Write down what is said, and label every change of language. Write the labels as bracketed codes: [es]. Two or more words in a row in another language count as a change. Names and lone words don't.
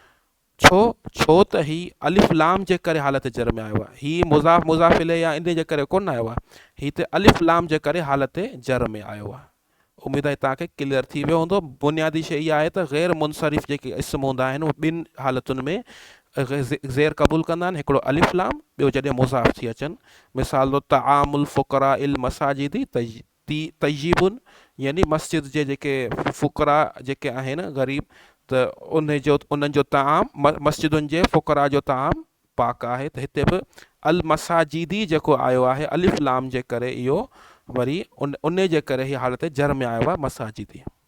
[sd] छो त ही अलिफ लाम जे करे हालत जर में आयो आहे, ही मुज़ाफ़ इलैहि आहे इन जे करे कोन आयो आहे, ही त अलिफ लाम जे करे हालत जर में आयो आहे। उमेदु आहे तव्हांखे क्लियर थी वियो हूंदो। बुनियादी शइ इहा आहे त ग़ैर मुनसरिफ़ जेके इस्म हूंदा आहिनि उहे ॿिनि हालतुनि में ज़ेर क़बूल कंदा आहिनि, हिकिड़ो अलिफ लाम, ॿियो जॾहिं मुज़ाफ़ थी अचनि। मिसाल तौरु [ar] طعامُ الفقراءِ المساجدِ طيبٌ, [sd] यानी मस्जिद जे जेके फ़ुक़रा जेके आहिनि ग़रीब, त उन्हनि जो ताम, मस्जिदुनि जे फ़ुक़रा जो ताम पाक आहे। त हिते बि [ar] المساجدِ [sd] जेको आयो आहे अलिफ लाम जे करे, इहो वरी उन जे करे हीअ हालत जर में आयो आहे मसाजिदी।